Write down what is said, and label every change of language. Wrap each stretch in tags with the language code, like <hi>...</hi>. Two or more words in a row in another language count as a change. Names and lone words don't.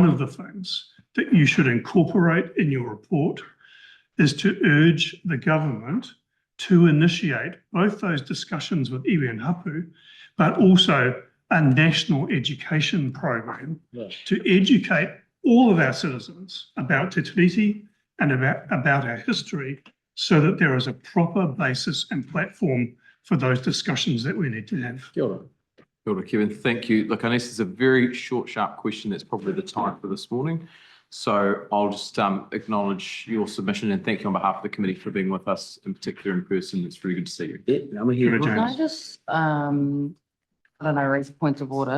<en>of the things that you should incorporate in your report is to urge the government to initiate both those discussions with iwi and hapu, but also a national education program to educate all of our citizens about Te Tiriti and about our history, so that there is a proper basis and platform for those discussions that we need to have.</en> <mi>Kia ora. Kia ora,</mi> <en>Kevin. Thank you. Look, Ines, it's a very short, sharp question. That's probably the time for this morning. So I'll just acknowledge your submission and thank you on behalf of the committee for being with us, in particular in person. It's really good to see you. Can I just, I don't know, raise a point of order?</en>